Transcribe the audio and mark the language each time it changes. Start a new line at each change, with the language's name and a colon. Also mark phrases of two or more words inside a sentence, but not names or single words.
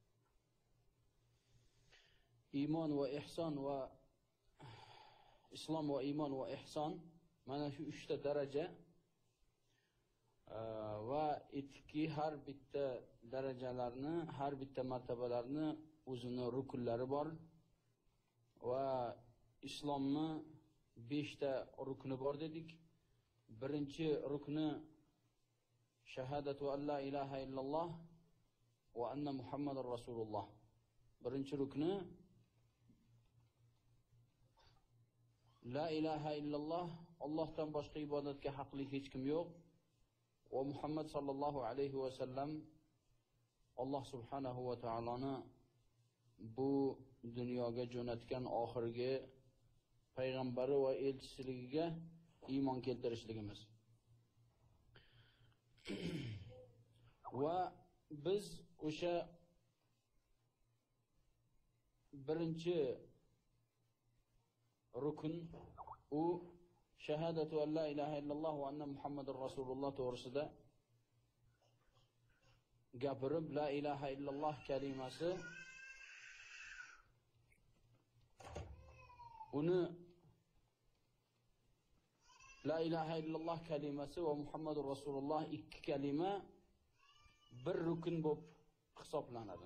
Uzbek: Iymon va ihson va islom va iymon va ihson, mana shu 3 ta daraja va ikki har bitta darajalarni, har bitta martabalarni o'zini rukunlari bor va islomni 5 ta rukni bor dedik.
Arabic: Birinchi rukni شهادة أن لا إله إلا الله وأن محمدا رسول الله.
Uzbek: Birinchi rukni
Arabic: لا إله إلا الله,
Uzbek: Allohdan boshqa ibodatga haqli hech kim yo'q va Muhammad
Arabic: صلى الله عليه وسلم
Uzbek: Alloh subhanahu va taoloni bu dunyoga jo'natgan oxirgi payg'ambari va elchisiligiga iymon keltirishligimiz. Va biz o'sha birinchi rukun, u
Arabic: شهادة أن لا إله إلا الله وأن محمدا رسول الله
Uzbek: to'g'risida gapirib,
Arabic: لا إله إلا الله
Uzbek: kalimasi uni
Arabic: لا إله إلا الله
Uzbek: kalimasi va
Arabic: محمد رسول الله
Uzbek: ikki kalima bir rukun bo'lib hisoblanadi.